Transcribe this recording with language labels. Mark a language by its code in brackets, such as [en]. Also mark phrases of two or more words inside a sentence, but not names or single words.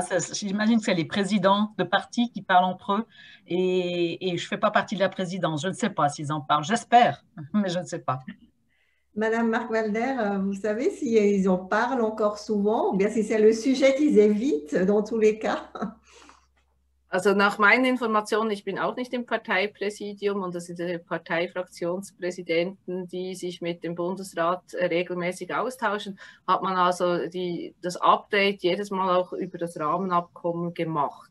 [fr] J'imagine que c'est les présidents de partis qui parlent entre eux et je ne fais pas partie de la présidence. Je ne sais pas s'ils en parlent. J'espère, mais je ne sais pas. Madame Mark-Walder, vous savez s'ils en parlent encore souvent ou bien si c'est le sujet qu'ils évitent dans tous les cas? [de] Also nach meinen Informationen, ich bin auch nicht im Parteipräsidium und das sind die Parteifraktionspräsidenten, die sich mit dem Bundesrat regelmäßig austauschen, hat man also das Update jedes Mal auch über das Rahmenabkommen gemacht.